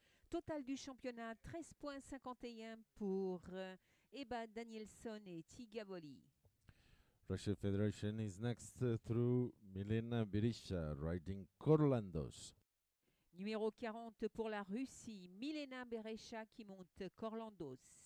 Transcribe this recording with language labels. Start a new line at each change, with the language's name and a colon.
French: Total du championnat 13.51 pour Ebbe Danielson et Tigavoli.
English: Russian Federation is next through Milena Beresha riding Corlandos.
French: Numéro 40 pour la Russie, Milena Beresha qui monte Corlandos.